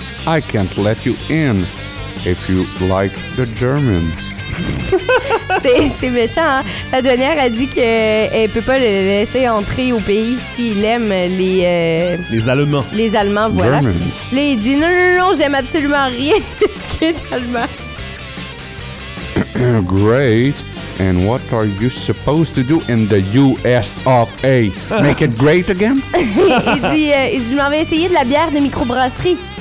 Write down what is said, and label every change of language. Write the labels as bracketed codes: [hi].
[en] I can't let you in if you like the Germans. [fr] C'est méchant, hein? La douanière a dit qu'elle ne peut pas le laisser entrer au pays s'il aime les Allemands. Les Allemands, voilà. Là, il dit non, j'aime absolument rien de ce qui est allemand. [en] Great. And what are you supposed to do in the US of A? Make it great again? [fr] il dit je m'en vais essayer de la bière de microbrasserie.